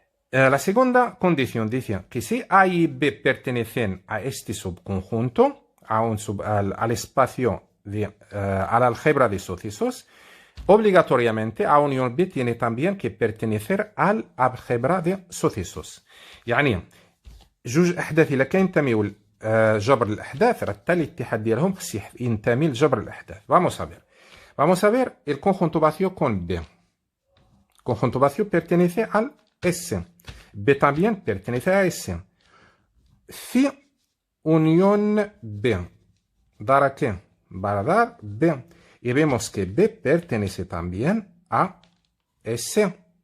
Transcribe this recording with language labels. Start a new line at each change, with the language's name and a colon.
Spanish: La segunda condición dice que si A y B pertenecen a este subconjunto, al espacio a la álgebra de sucesos, obligatoriamente A unión B tiene también que pertenecer al álgebra de sucesos.
Arabic: يعني جوج أحداث إلا كينتميو لجبر الأحداث راه حتى الاتحاد ديالهم خص ينتمي لجبر الأحداث.
Spanish: Vamos a ver el conjunto vacío con B. El conjunto vacío pertenece al S. B también pertenece a S. Phi unión B. ¿Dará qué? Va a dar B. Y vemos que B pertenece también a S.